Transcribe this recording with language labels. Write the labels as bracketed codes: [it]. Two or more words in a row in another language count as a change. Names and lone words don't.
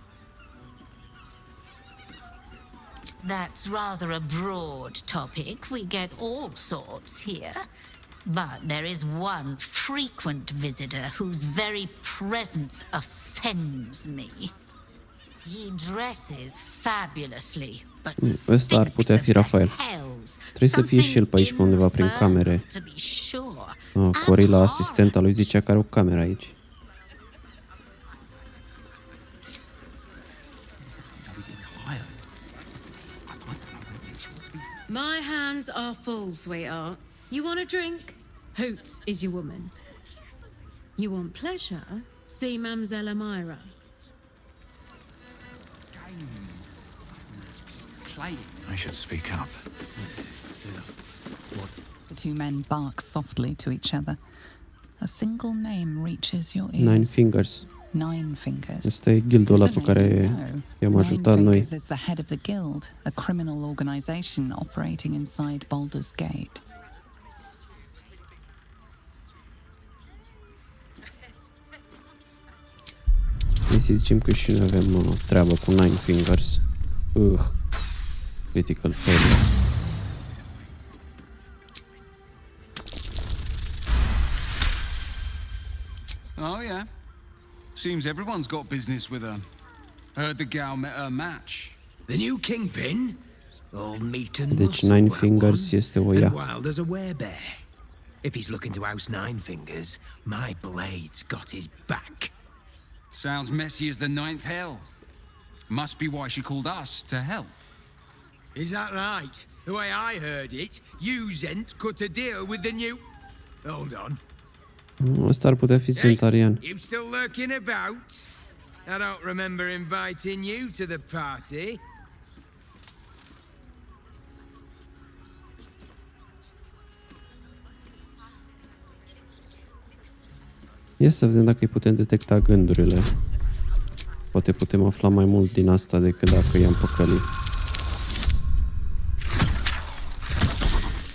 [en] That's rather a broad topic. We get all sorts here. But there is one frequent visitor whose very presence offends me. He dresses fabulously, but [ro] Ăsta ar putea fi Rafael. Trebuie să fie și el pe aici, pe undeva prin camere. Corila, asistenta lui, zicea că are o cameră aici. [en] My hands are full, sweetheart. You want a drink? Hoots is your woman. You want pleasure? See Mamselle Amira. I should speak up. The two men bark softly to each other. A single name reaches your ears. Nine Fingers. Nine Fingers. [ro] Ăsta e guildul ăla pe care i-am ajutat noi. [en] Nine Fingers is the head of the guild, a criminal organization operating inside Baldur's Gate. [ro] Hai să zicem că și noi avem treabă cu Nine Fingers. [en] Critical failure. Oh, yeah. Seems everyone's got business with her. Heard the gal met her match. The new kingpin? All meat and [ro] Deci [en] muscle, [ro] Nine [en] that [ro] Fingers [en] one. [ro] este o [en] And [ro] ea. [en] wild as a werebear. If he's looking to oust Nine Fingers, my blade's got his back. Sounds messy as the ninth hell. Must be why she called us to help. Is that right? The way I heard it, you Zent cut a deal with the new... Hold on. [ro] Ăsta ar putea fi Zentarian. [en] You still lurking about? I don't remember inviting you to the party. [ro] Ia să vedem dacă îi putem detecta gândurile. Poate putem afla mai mult din asta decât dacă i-am păcălit.